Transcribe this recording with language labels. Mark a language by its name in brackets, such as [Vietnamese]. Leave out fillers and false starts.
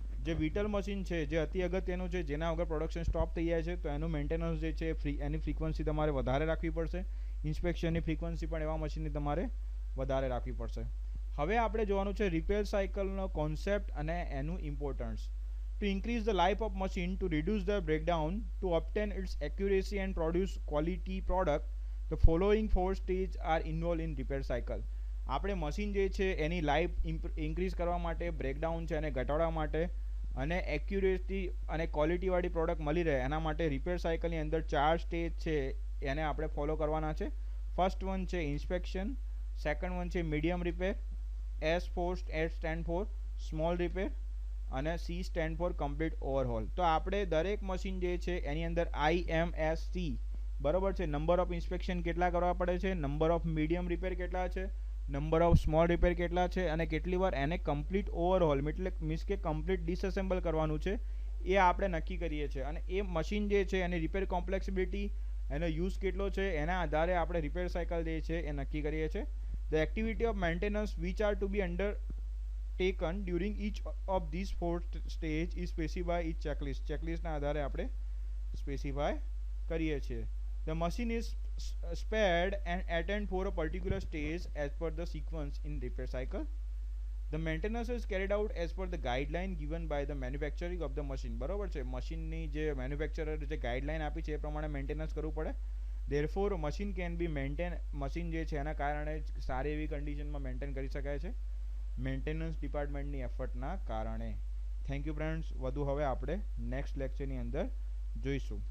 [Gujarati] જે vital machine છે જે અતિ અગત્યનું છે, જેના વગર પ્રોડક્શન સ્ટોપ થઈ જાય છે, તો એનું મેન્ટેનન્સ જે છે એની ફ્રીક્વન્સી તમારે વધારે રાખવી પડશે. ઇન્સ્પેક્શનની ફ્રીક્વન્સી પણ એવા મશીનની તમારે વધારે રાખવી પડશે. હવે આપણે જોવાનું છે રિપેર સાયકલનો કોન્સેપ્ટ અને એનું importance. [English] To increase the life of machine, to reduce the breakdown, to obtain its accuracy and produce quality product, the following 4 stages are involved in repair cycle. [Gujarati] આપણે મશીન જે છે એની લાઈફ ઇન્ક્રીઝ કરવા માટે, breakdown છે એને ઘટાડવા માટે અને એક્યુરેસી અને ક્વોલિટીવાળી પ્રોડક્ટ મળી રહે એના માટે રિપેર સાયકલની અંદર 4 સ્ટેજ છે એને આપણે ફોલો કરવાના છે. ફર્સ્ટ વન છે ઇન્સ્પેક્શન, સેકન્ડ વન છે medium repair, S stand four small repair અને C સ્ટેન્ડ ફોર કમ્પ્લીટ ઓવરહોલ. તો આપણે દરેક મશીન જે છે એની અંદર IMSC, બરોબર છે, નંબર ઓફ ઇન્સ્પેક્શન કેટલા કરવા પડે છે, નંબર ઓફ મીડિયમ રિપેર કેટલા છે, નંબર ઓફ સ્મોલ રિપેર કેટલા છે અને કેટલી વાર એને કમ્પ્લીટ ઓવરહોલ મીન્સ કે કમ્પ્લીટ ડિસએસેમ્બલ કરવાનું છે એ આપણે નક્કી કરીએ છીએ. અને એ મશીન જે છે એની રિપેર કોમ્પ્લેક્સિબિલિટી, એનો યુઝ કેટલો છે એના આધારે આપણે રિપેર સાયકલ જે છે એ નક્કી કરીએ છીએ. [English] The activity of maintenance which are to be under taken during each of these 4 stage is specify each checklist. [Gujarati] ચેકલિસ્ટના આધારે આપણે સ્પેસિફાય કરીએ છીએ. [English] The machine is spared and attend for a particular stage as per the sequence in repair cycle. The maintenance is carried out as per the guideline given by the manufacturing of the machine. [Gujarati] બરોબર છે, મશીનની જે manufacturer જે guideline આપી છે એ પ્રમાણે maintenance કરવું પડે. [English] therefore machine can be maintain, [Gujarati] machine જે છે એના કારણે સારી એવી કન્ડિશનમાં મેન્ટેન કરી શકાય છે મેન્ટેનન્સ ડિપાર્ટમેન્ટની એફર્ટના કારણે. [English] Thank you friends. [Gujarati] વધુ હવે આપણે નેક્સ્ટ લેક્ચરની અંદર જોઈશું.